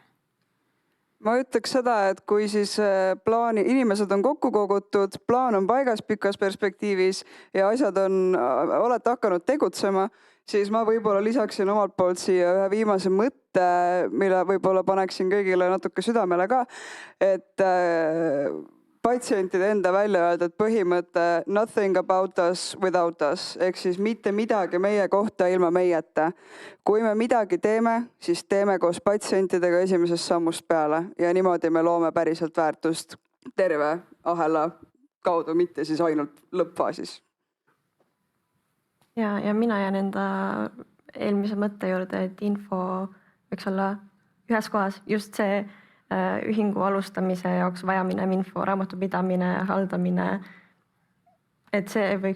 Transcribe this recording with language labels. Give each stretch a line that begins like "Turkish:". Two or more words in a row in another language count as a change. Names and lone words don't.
Estonian: Ma ütleks seda, et kui siis inimesed on kokku kogutud, plaan on paigas pikas perspektiivis ja asjad olete hakanud tegutsema, siis ma võib-olla lisaksin omalt poolt siia ühe viimase mõtte, mille võib-olla paneksin kõigile natuke südamele ka, et patsientide enda välja öeldud põhimõte
English: nothing about us without us,
Estonian: ehk siis mitte midagi meie kohta ilma meieta. Kui me midagi teeme, siis teeme koos patsientidega esimesest sammust peale ja niimoodi me loome päriselt väärtust terve ahela kaudu, mitte siis ainult lõppfaasis. Ja mina jään enda eelmise mõtte juurde, et info võiks olla ühes kohas, just see ühingu alustamise jaoks vajaminev info, raamatupidamine, haldamine, et see võiks